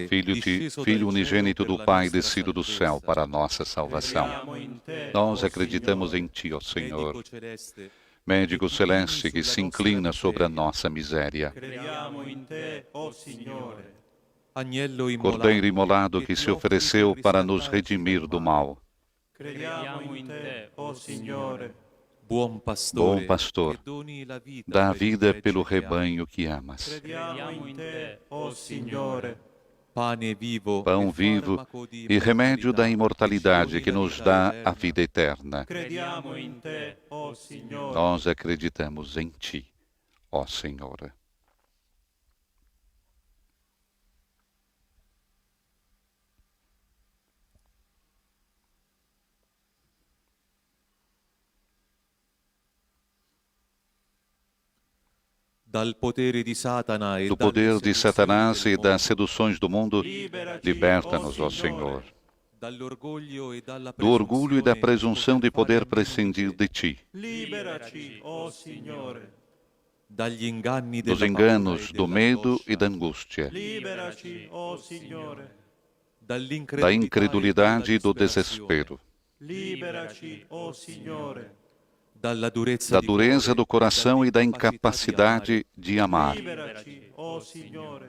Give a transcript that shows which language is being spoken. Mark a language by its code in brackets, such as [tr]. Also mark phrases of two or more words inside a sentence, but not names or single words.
[pt] Filho [it] disceso dal cielo [pt] unigênito [it] per [pt] do [it] la [pt] Pai, [it] nostra [pt] descido do [it] salvezza. [pt] céu para a nossa salvação. [it] Crediamo in te, [pt] Nós o acreditamos [it] Signore. [pt] em Ti, ó Senhor, [it] Medico celeste, [pt] médico [it] che ti [pt] celeste [it] inclini [pt] que [it] sulla [pt] se [it] nostra [pt] inclina sobre a [it] miseria. [pt] nossa miséria. [it] Crediamo in te, o Signore. Agnello [pt] Cordeiro imolado que [it] ti [pt] se [it] offri [pt] ofereceu [it] per [pt] para nos [it] riscattarci [pt] redimir [it] dal [pt] do [it] male. [pt] mal. [it] Crediamo in te, o Signore. Buon pastore, [pt] Bom pastor, [it] che doni la vita [pt] dá a [it] per il [pt] vida [it] gregge [pt] pelo [it] che ami. [pt] rebanho que amas. [it] Crediamo in te, o Signore. pane vivo [pt] pão vivo e remédio da imortalidade que nos dá a vida eterna. [it] Crediamo in te, o Signore. [pt] Nós acreditamos em Ti, ó Senhor. [it] Dal potere di Satana e [pt] Do [it] dalle [pt] poder de [it] seduzioni [pt] Satanás [it] del [pt] e das [it] mondo, [pt] seduções do mundo, liberta-nos, ó Senhor, [it] dall'orgoglio e dalla [pt] do orgulho e da presunção de poder [it] fare [pt] prescindir de Ti, [it] Liberaci, o Signore. dagli inganni [pt] dos [it] della paura [pt] enganos, [it] e [pt] do medo e da [it] dell'angoscia, [pt] angústia, [it] Liberaci, o Signore. [pt] da incredulidade e do desespero, [it] Liberaci, o Signore. [pt] da dureza do coração e da incapacidade de amar. [it] Liberaci, o Signore.